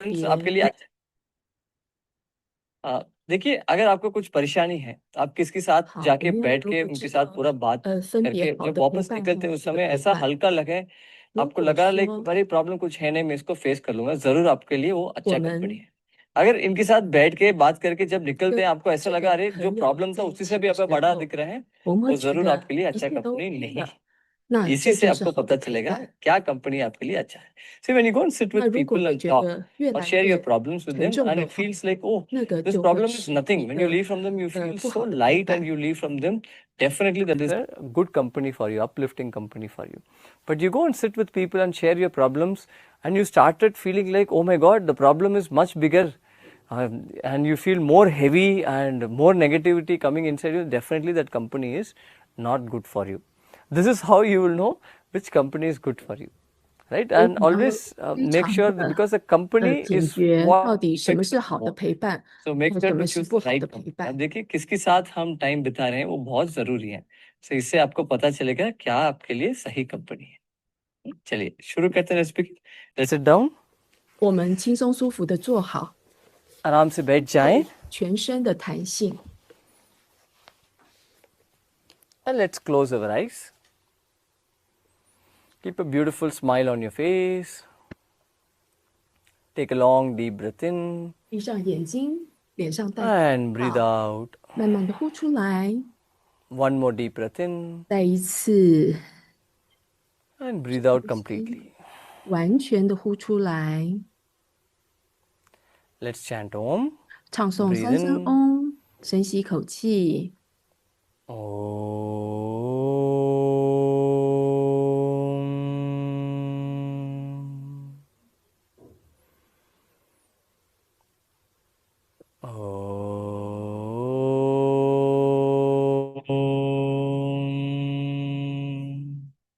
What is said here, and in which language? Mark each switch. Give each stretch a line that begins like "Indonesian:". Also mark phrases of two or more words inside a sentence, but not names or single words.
Hindi: आपके लिए अच्छा। देखिए, अगर आपको कुछ परेशानी है तो आप किसके साथ
Chinese: 好，我
Hindi: जाके
Chinese: 们要
Hindi: बैठ
Chinese: 如
Hindi: के
Chinese: 果
Hindi: उनके
Chinese: 知
Hindi: साथ
Chinese: 道
Hindi: पूरा बात
Chinese: 分别
Hindi: करके
Chinese: 好
Hindi: जब
Chinese: 的陪
Hindi: वापस
Chinese: 伴和
Hindi: निकलते हैं
Chinese: 不
Hindi: उस
Chinese: 好的
Hindi: समय
Chinese: 陪
Hindi: ऐसा
Chinese: 伴，
Hindi: हल्का लगे,
Chinese: 如
Hindi: आपको
Chinese: 果
Hindi: लगा लाइक
Chinese: 说
Hindi: अरे प्रॉब्लम कुछ है नहीं, मैं इसको फेस कर लूंगा, जरूर आपके लिए वो
Chinese: 我
Hindi: अच्छा कंपनी
Chinese: 们
Hindi: है। अगर इनके साथ बैठ के बात करके जब निकलते
Chinese: 跟
Hindi: हैं आपको ऐसा
Chinese: 这
Hindi: लगा
Chinese: 个
Hindi: अरे जो
Chinese: 朋友
Hindi: प्रॉब्लम था
Chinese: 在一
Hindi: उसी से
Chinese: 起
Hindi: भी
Chinese: 的
Hindi: अब
Chinese: 时
Hindi: बड़ा
Chinese: 候，
Hindi: दिख रहा है,
Chinese: 我们
Hindi: वो
Chinese: 觉
Hindi: जरूर
Chinese: 得
Hindi: आपके लिए
Chinese: 一
Hindi: अच्छा
Chinese: 切都
Hindi: कंपनी
Chinese: OK
Hindi: नहीं
Chinese: 了，
Hindi: है।
Chinese: 那
Hindi: इसी
Chinese: 这
Hindi: से
Chinese: 就是
Hindi: आपको
Chinese: 好
Hindi: पता
Chinese: 的陪
Hindi: चलेगा
Chinese: 伴。
Hindi: क्या कंपनी आपके लिए अच्छा है।
English: See, when you go and sit
Chinese: 那
English: with
Chinese: 如果
English: people
Chinese: 你
English: and
Chinese: 觉
English: talk
Chinese: 得越
English: or
Chinese: 来
English: share your
Chinese: 越
English: problems with
Chinese: 沉
English: them,
Chinese: 重
English: and
Chinese: 的
English: it
Chinese: 话，
English: feels like, oh,
Chinese: 那个
English: this
Chinese: 就会
English: problem is
Chinese: 是一
English: nothing. When you
Chinese: 个
English: leave from them, you feel
Chinese: 不
English: so
Chinese: 好的陪
English: light, and
Chinese: 伴。
English: you leave from them. Definitely, that is a good company for you, uplifting company for you. But you go and sit with people and share your problems, and you started feeling like, oh my God, the problem is much bigger. And you feel more heavy and more negativity coming inside you. Definitely, that company is not good for you. This is how you will know which company is good for you, right?
Chinese: 我
English: And
Chinese: 们要
English: always
Chinese: 非
English: make
Chinese: 常
English: sure that
Chinese: 的
English: because the company
Chinese: 警
English: is
Chinese: 觉，到
English: what
Chinese: 底什么
English: fits
Chinese: 是
English: what
Chinese: 好
English: you
Chinese: 的
English: want.
Chinese: 陪伴，
English: So make
Chinese: 和
English: sure
Chinese: 什
English: to
Chinese: 么是
English: choose
Chinese: 不
English: the
Chinese: 好的
English: right
Chinese: 陪
English: one.
Chinese: 伴。
Hindi: अब देखिए किसके साथ हम टाइम बिता रहे हैं वो बहुत जरूरी है। So इससे आपको पता चलेगा क्या आपके लिए सही कंपनी है। चलिए शुरू करते हैं स्पीकिंग।
English: Let's sit down.
Chinese: 我们轻松舒服的坐好，
Hindi: आराम से बैठ जाएं
Chinese: 全身的弹性，
English: and let's close our eyes. Keep a beautiful smile on your face. Take a long deep breath in
Chinese: 闭上眼睛，脸上带
English: and breathe
Chinese: 笑，
English: out.
Chinese: 慢慢的呼出来，
English: One more deep breath in
Chinese: 再一次
English: and breathe out
Chinese: 呼吸，
English: completely.
Chinese: 完全的呼出来，
English: Let's chant Om.
Chinese: 唱诵
English: Breathe
Chinese: 三声
English: in.
Chinese: 嗡，深吸一口气， Om. Om.